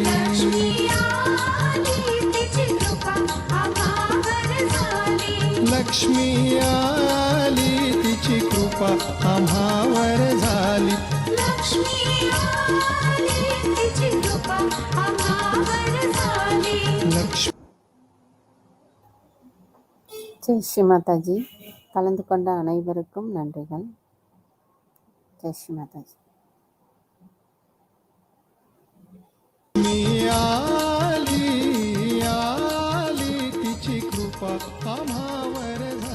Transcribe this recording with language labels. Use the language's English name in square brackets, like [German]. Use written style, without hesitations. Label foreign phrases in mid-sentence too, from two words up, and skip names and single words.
[Marathi] लक्ष्मी आली तिची कृपा आम्हावर झाली लक्ष्मी आली तिची कृपा आम्हावर झाली लक्ष्मी आली तिची कृपा आम्हावर झाली लक्ष्मी [Hindi] जय श्री माताजी. [Tamil] கலந்து கொண்ட அனைவருக்கும் நன்றிகள். [Hindi] जय श्री माताजी. [Marathi] आली आली तिची कृपा आम्हावर